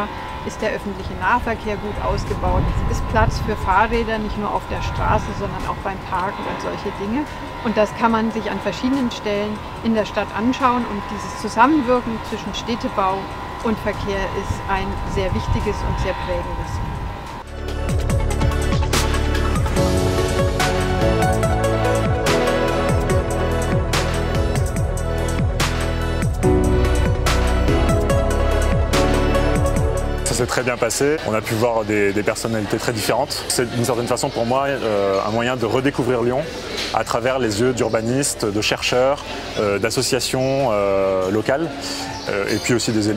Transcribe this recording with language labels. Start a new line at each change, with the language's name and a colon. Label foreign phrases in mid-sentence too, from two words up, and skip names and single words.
German: Ist der öffentliche Nahverkehr gut ausgebaut? Ist Platz für Fahrräder nicht nur auf der Straße, sondern auch beim Parken und solche Dinge? Und das kann man sich an verschiedenen Stellen in der Stadt anschauen und dieses Zusammenwirken zwischen Städtebau und Verkehr ist ein sehr wichtiges und sehr prägendes.
French: Ça s'est très bien passé. On a pu voir des personnalités très différentes. C'est d'une certaine façon pour moi un moyen de redécouvrir Lyon à travers les yeux d'urbanistes, de chercheurs, d'associations locales et puis aussi des élus.